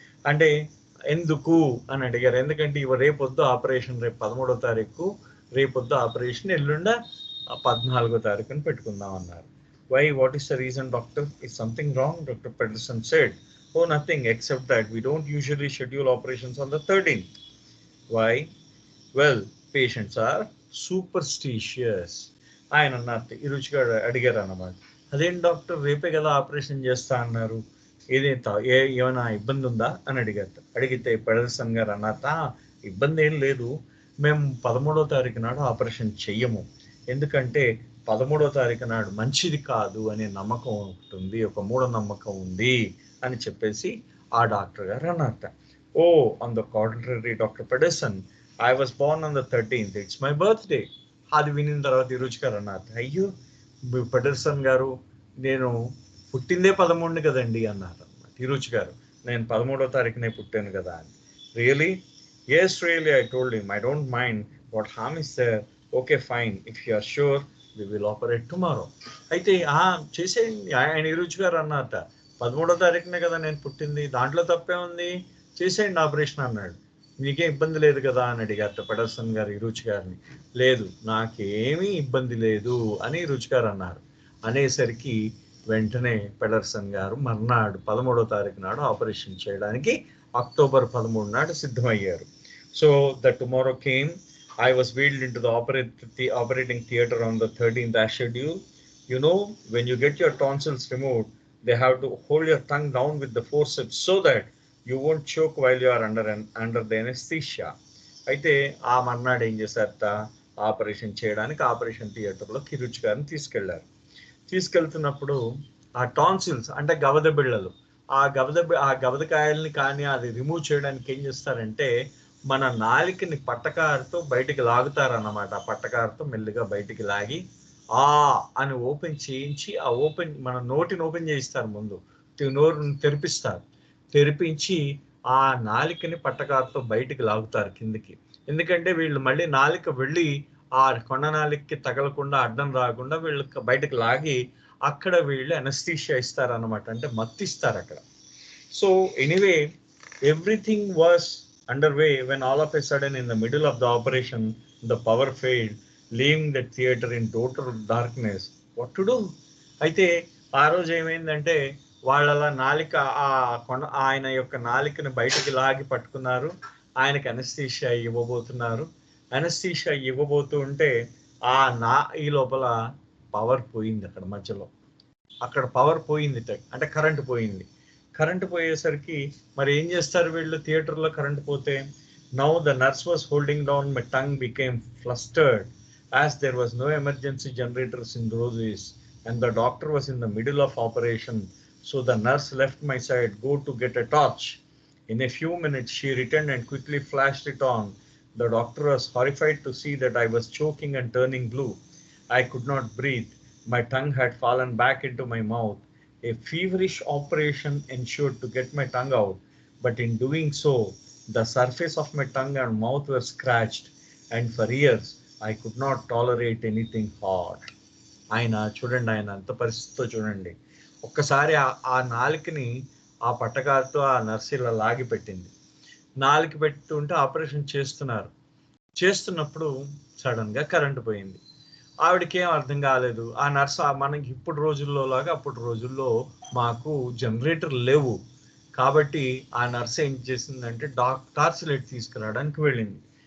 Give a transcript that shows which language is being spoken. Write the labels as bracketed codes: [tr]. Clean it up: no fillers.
[te] అంటే ఎందుకు అని అడిగారు. ఎందుకంటే రేపొద్దు ఆపరేషన్, రేపు 13వ తారీఖు, రేపొద్దు ఆపరేషన్, ఎల్లుండ 14వ తారీఖుని పెట్టుకుందాం అన్నారు. [en] Why? What is the reason, doctor? Is something wrong? Dr. Pedersen said, oh, nothing except that we don't usually schedule operations on the 13th. Why? Well, patients are superstitious. [te] ఆయన అన్నారు, ఇరుచిగా అడిగారు అన్నమాట. అదేం డాక్టర్, రేపే కదా ఆపరేషన్ చేస్తా అన్నారు, ఏమైనా ఇబ్బంది ఉందా అని అడిగితే పెడర్సన్ గారు అన్నారట, ఇబ్బంది ఏం లేదు, మేము 13వ తారీఖు నాడు ఆపరేషన్ చెయ్యము, ఎందుకంటే 13వ తారీఖు నాడు మంచిది కాదు అనే నమ్మకం ఉంటుంది, ఒక మూఢనమ్మకం ఉంది అని చెప్పేసి ఆ డాక్టర్ గారు అన్నారట. [en] Oh, on the contrary doctor Pedersen, I was born on the 13th, it's my birthday. [te] అది వినిన తర్వాత ఇరుచి గారు అన్నారు, అయ్యో పెడర్సన్ గారు, నేను పుట్టిందే 13 కదండి అన్నారు అన్నమాట. ఇరుచి గారు, నేను 13వ తారీఖునే పుట్టాను కదా అని. [en] Really? Yes, really, I told him, I don't mind, what harm is there, okay fine, if you are sure we will operate tomorrow. [te] అయితే చేసేయండి. ఆయన ఇరుచి గారు అన్నట, 13వ తారీఖునే కదా నేను పుట్టింది, దాంట్లో తప్పే ఉంది, చేసేయండి ఆపరేషన్ అన్నాడు. నీకే ఇబ్బంది లేదు కదా అని అడిగారు పెడర్సన్ గారు ఇరుచి గారిని. లేదు, నాకేమీ ఇబ్బంది లేదు అని ఇరుచి గారు అన్నారు. అనేసరికి వెంటనే పెడర్సన్ గారు మర్నాడు 13వ తారీఖు నాడు ఆపరేషన్ చేయడానికి అక్టోబర్ 13 నాడు సిద్ధమయ్యారు. [en] So the tomorrow came. I was wheeled into the operating theater on the 13th as scheduled. You know, when you get your tonsils removed, they have to hold your tongue down with the forceps so that you won't choke while you are under the anesthesia. [te] అయితే ఆ మర్నాడు ఏం చేశారట, operation చేయడానికి operation థియేటర్లో ఇరుచి గారిని తీసుకెళ్లారు. తీసుకెళ్తున్నప్పుడు ఆ టాన్సిల్స్ అంటే గవద బిళ్ళలు, ఆ గవదకాయల్ని కానీ అది రిమూవ్ చేయడానికి ఏం చేస్తారంటే మన నాలికని పట్టకారుతో బయటికి లాగుతారన్నమాట. ఆ పట్టకారుతో మెల్లిగా బయటికి లాగి ఆ అని ఓపెన్ చేయించి, ఆ ఓపెన్ మన నోటిని ఓపెన్ చేయిస్తారు ముందు, నోరుని తెరిపిస్తారు. తెరిపించి ఆ నాలికని పట్టకారుతో బయటికి లాగుతారు కిందికి. ఎందుకంటే వీళ్ళు మళ్ళీ నాలిక వెళ్ళి ఆ కొండ నాలికకి తగలకుండా అడ్డం రాకుండా వీళ్ళు బయటకు లాగి అక్కడ వీళ్ళు అనస్థీషియా ఇస్తారు అన్నమాట, అంటే మత్తిస్తారు అక్కడ. [en] So anyway everything was underway when all of a sudden in the middle of the operation the power failed, leaving the theater in total darkness. What to do? [te] అయితే ఆ రోజు ఏమైందంటే వాళ్ళ నాలిక ఆ కొండ ఆయన యొక్క నాలికను బయటికి లాగి పట్టుకున్నారు. ఆయనకి అనస్థీషియా ఇవ్వబోతున్నారు. అనస్థీషియా ఇవ్వబోతూ ఉంటే ఈ లోపల పవర్ పోయింది అక్కడ మధ్యలో. అక్కడ పవర్ పోయింది, అంటే కరెంట్ పోయింది. కరెంట్ పోయేసరికి మరి ఏం చేస్తారు వీళ్ళు థియేటర్లో కరెంట్ పోతే? [en] Now the nurse was holding down, my tongue became flustered as there was no emergency generators in those days and the doctor was in the middle of operation. So the nurse left my side, go to get a torch. In a few minutes she returned and quickly flashed it on. The doctor was horrified to see that I was choking and turning blue. I could not breathe. My tongue had fallen back into my mouth. A feverish operation ensued to get my tongue out, but in doing so, the surface of my tongue and mouth were scratched, and for years I could not tolerate anything hot. [te] ఆయన చూడండి, ఆయన అంత పరిస్థితితో చూడండి. ఒక్కసారి ఆ నాలుకని ఆ పట్టకారుతో ఆ nurse ఇలా లాగి పెట్టింది. నాలుక పెట్టుకుంటే ఆపరేషన్ చేస్తున్నప్పుడు సడన్ గా కరెంటు పోయింది. ఆవిడకి ఏం అర్థం కాలేదు. ఆ నర్స్ మనకి ఇప్పుడు రోజుల్లో లాగా అప్పుడు రోజుల్లో మాకు జనరేటర్ లేవు కాబట్టి ఆ నర్స్ ఏం చేసిందంటే టార్చ్ లైట్ తీసుకురావడానికి వెళ్ళింది.